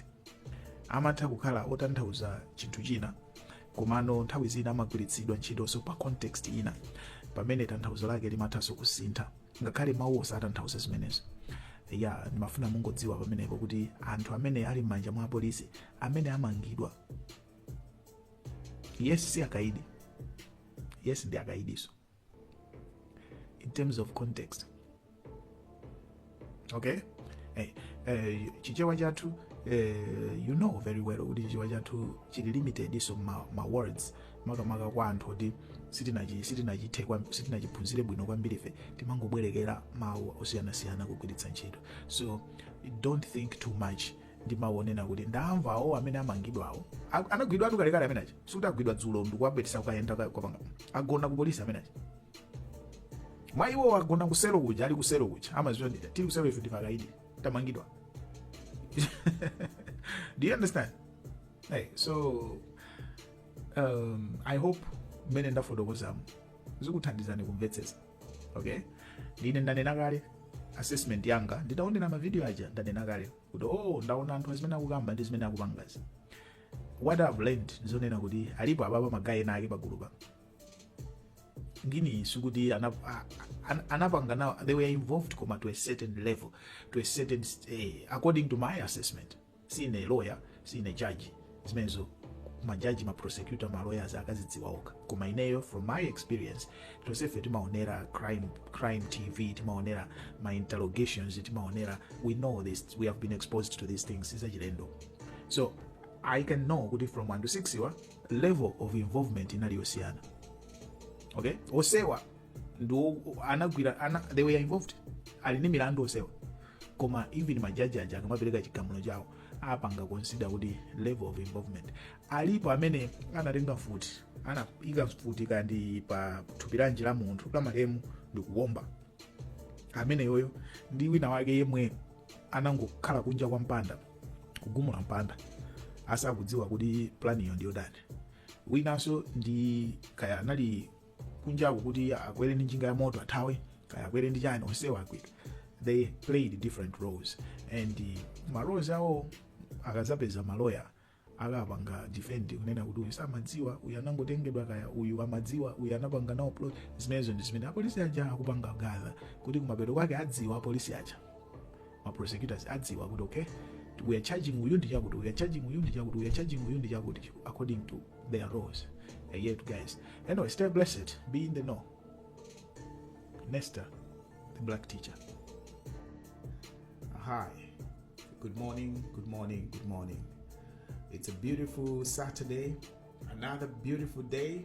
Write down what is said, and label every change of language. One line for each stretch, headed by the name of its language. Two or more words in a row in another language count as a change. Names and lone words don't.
Nyanja: Amatha kukhala otanthauza chinthu china, komano nthawi zina amagwiritsidwa ntchitonso pa context ina, pamene tanthauzo lake limathanso kusintha, ngakhale mawu osatanthauza zimenezo. Ndimafuna mungodziwa pamenepo kuti anthu amene ali m'manja mwa polisi, amene amangidwa, yes si akaidi, yes ndi akaidiso
English: in terms of context.
Nyanja: Okay? Chichewa chathu,
English: you know very well
Nyanja: kuti chichewa chathu chili limited iso ma words, makamaka kwa anthu kuti sitinachiphunzire bwino kwambiri ife timangobwerekera mawu osiyanasiyana kugwiritsa ntchito.
English: So don't think too much
Nyanja: ndi mawu onena kuti ndamvawo amene amangidwawo anagwidwa atu kalekale amenachi, sikuti agwidwa dzulo ndikuwabwetesa kukayenda kopanga agona ku polisi amenachi. Mwa iwo agona kuselo kuja, ali kuselo kuja, amaziwa tili kuselo ife ndifakaidi tamangidwa.
English: Do you understand? So I hope
Nyanja: mene ndafotokozamu zikuthandizani kumvetsetsa.
English: Okay?
Nyanja: Ndine ndanena kale assessment yanga, nditaonera ma video aja ndanena kale kuti ndaona anthu zimene akukamba ndi zimene akupangazi.
English: What I've learned
Nyanja: zonena kuti alipo ababa magayi ena ake pagulu pa ngini sukuti anapanga
English: now, they were involved koma to a certain level, to a certain according to my assessment.
Nyanja: Sine lawyer, sine judge, zimenezo majaji, ma prosecutor, ma lawyers akazidziwa oka. Koma ineyo
English: from my experience
Nyanja: tosefe timaonera
English: crime TV, timaonera my interrogations, timaonera, we know this, we have been exposed to these things is achilendo. So I can know kuti from 1 to 6 iwa level of involvement inaliyosiyana. Okay?
Nyanja: Osewa ndo anagwira
English: they were involved,
Nyanja: ali ni milandu osewa, koma even majaji aja akamapereka chigamulo chawo apanga consider kuti
English: level of involvement.
Nyanja: Alipo amene anatenga futi, anaika futi kandi pa thupi la munthu la malemu ndikuwomba, amene yoyo ndi wina wake yemwe anangokhala kunja kwa mpanda, kugumula mpanda, asakudziwa kuti plan iyo ndiyo dani. Winanso ndi kaya anali kunjaku kuti akwere ndi njinga ya moto athawe, kaya akwere ndi chani, onsewa akwika.
English: They played different roles, and
Nyanja: ma roles awo akazapeza maloya akapanga defend kunena kuti uyu samadziwa, uyu anangotengedwa, kaya uyu amadziwa, uyu anapanga nawo plot. Zimenezo ndi zimene apolisi aja akupanga gather kuti kumapeto kwake adziwa apolisi aja, ma prosecutors adziwa kuti
English: okay, we are charging
Nyanja: uyu ndi chakuti,
English: we are charging
Nyanja: uyu ndi chakuti,
English: we are charging
Nyanja: uyu ndi chakuti,
English: according to their roles. Yet guys, anyway, stay blessed, be in the know. Nesta, the black teacher. Hi, good morning. It's a beautiful Saturday, another beautiful day.